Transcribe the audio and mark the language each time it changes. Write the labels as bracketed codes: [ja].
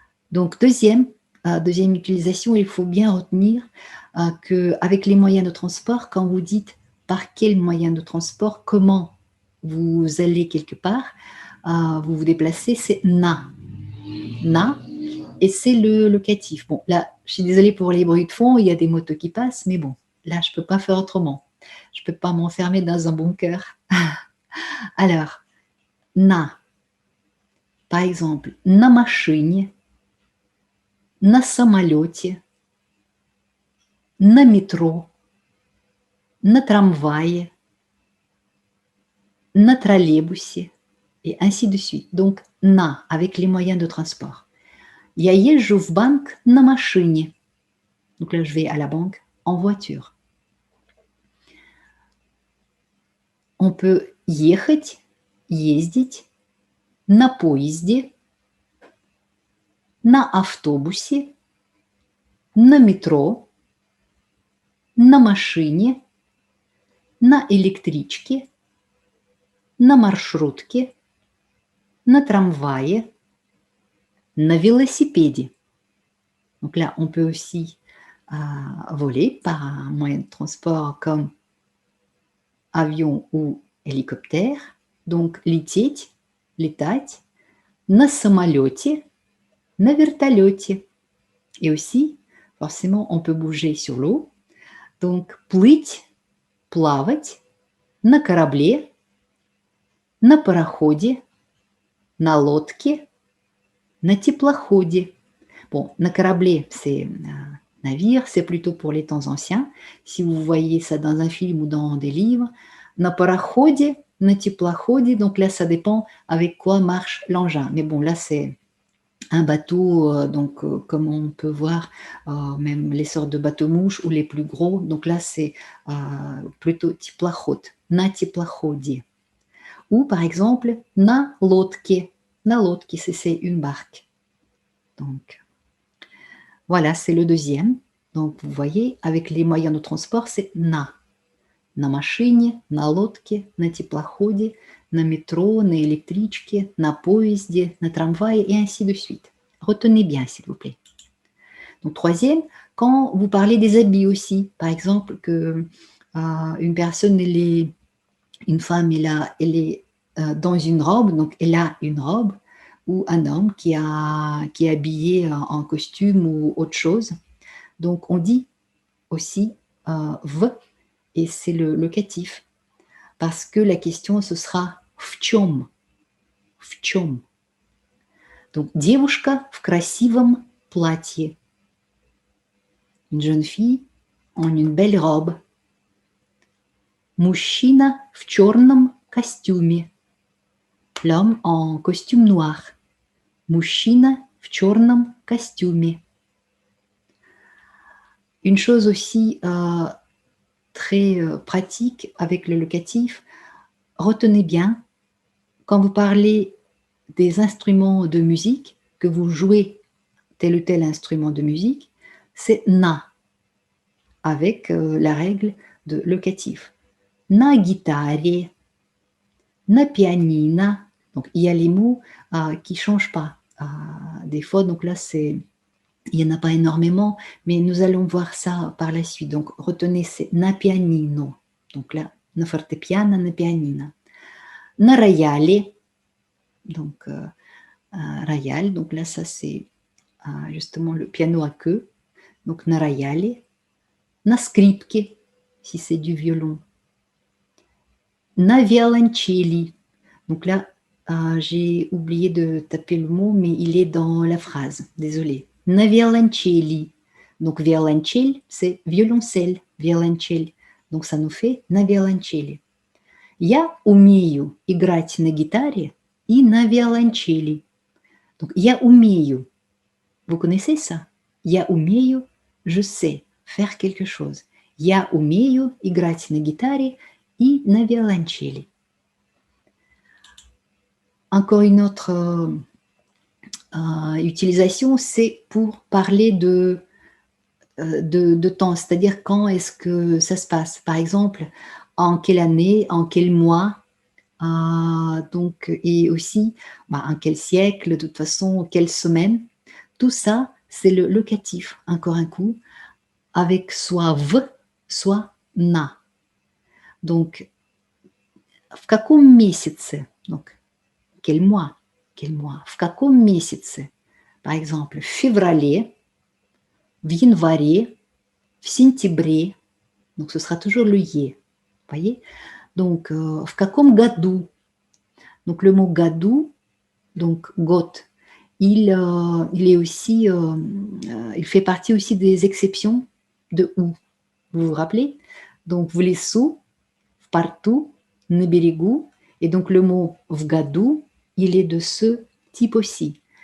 [fr] Donc, deuxième utilisation, il faut bien retenir qu'avec les moyens de transport, quand vous dites par quel moyen de transport, comment vous allez quelque part, vous vous déplacez, c'est na. Na, et c'est le locatif. Bon, là, je suis désolée pour les bruits de fond, il y a des motos qui passent, mais bon, là, je ne peux pas faire autrement. Je ne peux pas m'enfermer dans un bunker. [ru] Alors, на, [fr] par exemple, [ru] на машине, на самолете, на métro, на трамвае, на троллейбусе, [fr] et ainsi de suite. Donc, на, avec les moyens de transport. [ru] Я езжу в банк на машине. [fr] Donc là, je vais à la banque en voiture. On peut [ru] ехать, ездить на поезде, на автобусе, на метро, на машине, на электричке, на маршрутке, на трамвае, на велосипеде. [fr] Donc là, on peut aussi voler par un moyen de transport comme avion ou hélicoptère. [ru] Donc, лететь, летать, на самолете, на вертолете. [fr] Et aussi, forcément, on peut bouger sur l'eau. [ru] Donc, плыть, плавать, на корабле, на пароходе, на лодке, на теплоходе. [fr] Bon, [ru] на корабле, [fr] c'est navire, c'est plutôt pour les temps anciens. Si vous voyez ça dans un film ou dans des livres. [ru] На пароходе, на теплоходе, [fr] donc là, ça dépend avec quoi marche l'engin. Mais bon, là, c'est un bateau, donc comme on peut voir, même les sortes de bateaux-mouches ou les plus gros. Donc là, c'est plutôt [ru] теплоход, на теплоходе. [fr] Ou par exemple, [ru] на лодке. На лодке, [fr] c'est une barque. Donc, voilà, c'est le deuxième. Donc, vous voyez, avec les moyens de transport, c'est на. [ru] На машине, на лодке, на теплоходе, на métro, на électrique, на поезде, на tramway, [fr] et ainsi de suite. Retenez bien, s'il vous plaît. Donc, troisième, quand vous parlez des habits aussi, par exemple, que une personne, une femme, elle est dans une robe, donc elle a une robe, ou un homme qui est habillé en costume ou autre chose. Donc, on dit aussi v, et c'est le locatif, parce que la question, ce sera в чем. [ru] В чем. Donc, девушка в красивом платье. [fr] Une jeune fille en une belle robe. [ru] Мужчина в черном костюме. [fr] L'homme en costume noir. [ru] Мужчина в черном костюме. [fr] Une chose aussi très pratique avec le locatif, retenez bien, quand vous parlez des instruments de musique, que vous jouez tel ou tel instrument de musique, c'est na, avec la règle de locatif. [ru] На гитаре, на pianina. [fr] Donc, il y a les mots qui ne changent pas. Des fois, donc là, il n'y en a pas énormément, mais nous allons voir ça par la suite. Donc, retenez, c'est na pianino. Donc là, na fortepiano, na pianina. [ru] На рояле. [fr] Donc, royal. Donc là, ça, c'est justement le piano à queue. [ru] Donc, на рояле. На скрипке, [fr] si c'est du violon. [ru] На violoncelli. [fr] Donc là, j'ai oublié de taper le mot, mais il est dans la phrase. Désolée. На violoncelli. Donc, violoncelle, c'est violoncelle, violoncelle. Donc, ça nous fait на violoncelli. [ru] Я умею играть на гитаре и на violoncelli. Donc, я умею. [fr] Vous connaissez ça? [ru] Я умею, [fr] je sais faire quelque chose. [ru] Я умею играть на гитаре и на violoncello. [fr] Encore une autre utilisation, c'est pour parler de temps, c'est-à-dire quand est-ce que ça se passe. Par exemple, en quelle année, en quel mois, donc, et aussi en quel siècle, de toute façon, quelle semaine. Tout ça, c'est le locatif, encore un coup, avec soit v, soit на. Donc, [ru] в каком месяце, [fr] donc, quel mois, в каком месяце, par exemple, [ru] в феврале, в январе, в сентябре, [fr] donc ce sera toujours le е, voyez. Donc, [ru] в каком году, [fr] donc le mot году, donc год, il est aussi, il fait partie aussi des exceptions de où. Vous vous rappelez? [ru] Donc, в лесу, в порту, на берегу. [fr] Et donc, le mot в году, il est de ce type aussi.